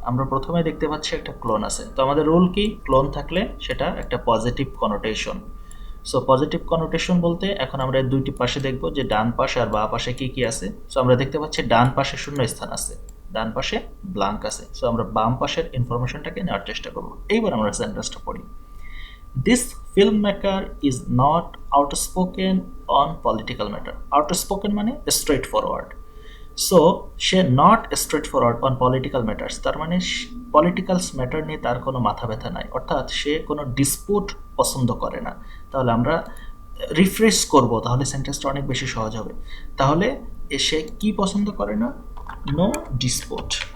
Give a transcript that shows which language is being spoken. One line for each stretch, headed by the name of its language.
Bangla: আমরা প্রথমে দেখতে পাচ্ছি একটা ক্লোন আছে, তো আমাদের রুল কি, ক্লোন থাকলে সেটা একটা positive connotation. So positive connotation বলতে এখন আমরা দুইটি পাশে দেখব যে ডান পাশে আর বাঁ পাশে কি কি আছে। সো আমরা দেখতে পাচ্ছি ডান পাশে শূন্য স্থান আছে, ডান পাশে ব্ল্যাঙ্ক আছে। সো আমরা বাম পাশের ইনফরমেশনটাকে নেওয়ার চেষ্টা করব। এইবার আমরা সেন্টেন্সটা পড়ি।
English: This filmmaker is not outspoken on political matter. Outspoken
Bangla: মানে
English: straight forward.
Bangla: So say
English: not straightforward on political matters,
Bangla: তার মানে পলিটিক্যাল ম্যাটার নিয়ে তার কোনো মাথা ব্যথা নাই, অর্থাৎ সে কোনো ডিসপুট পছন্দ করে না। তাহলে আমরা রিফ্রেশ করব, তাহলে সেন্টেন্সটা অনেক বেশি সহজ হবে। তাহলে সে কি পছন্দ করে না,
English: No dispute.